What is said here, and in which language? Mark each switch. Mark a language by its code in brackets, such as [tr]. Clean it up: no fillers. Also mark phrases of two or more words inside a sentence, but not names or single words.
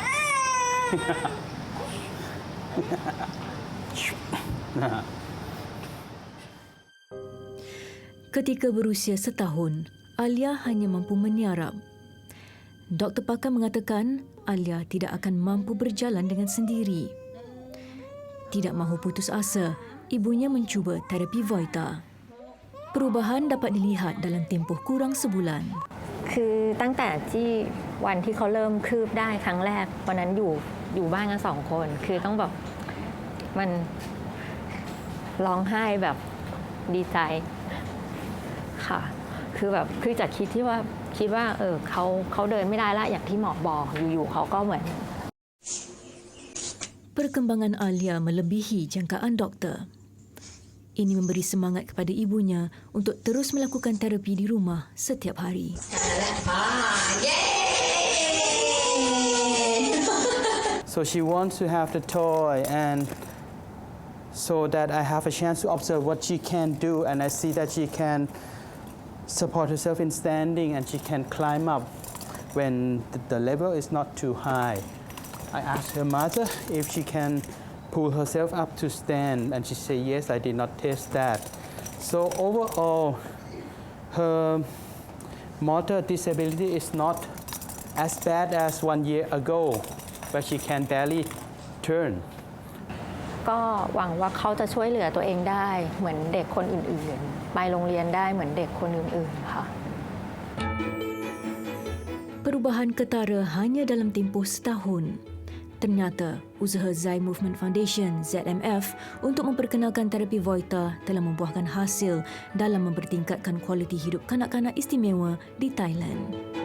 [ms] Ketika berusia setahun, Alia hanya mampu meniarap. Doktor pakar mengatakan Alia tidak akan mampu berjalan dengan sendiri. Tidak mahu putus asa, ibunya mencuba terapi Voita. Perubahan dapat dilihat dalam tempoh kurang sebulan. [th] คือตั้งแต่ที่วันที่เขาเริ่มคืบได้ครั้งแรกวันนั้นอยู่บ้านกัน2 คนคือต้องแบบมันร้องไห้แบบดีใจค่ะคือแบบคือจากคิดว่าเขาเดินไม่ได้ละอย่างที่หมอบอกอยู่ๆเขาก็เหมือน [ms] Perkembangan Alia melebihi jangkaan doktor. Ini memberi semangat kepada ibunya untuk terus melakukan terapi di rumah setiap hari. [en] So she wants to have the toy and so that I have a chance to observe what she can do and I see that she can support herself in standing and she can climb up when the level is not too high. I asked her mother if she can pull herself up to stand and she said yes, I did not test that. So overall, her motor disability is not as bad as 1 year ago, but she can barely turn. [th] ก็หวังว่าเขาจะช่วยเหลือตัวเองได้เหมือนเด็กคนอื่นๆไปโรงเรียนได้เหมือนเด็กคนอื่นๆค่ะ [ms] Perubahan ketara hanya dalam tempoh setahun. Ternyata, usaha Zai Movement Foundation (ZMF) untuk memperkenalkan terapi Voita telah membuahkan hasil dalam mempertingkatkan kualiti hidup kanak-kanak istimewa di Thailand.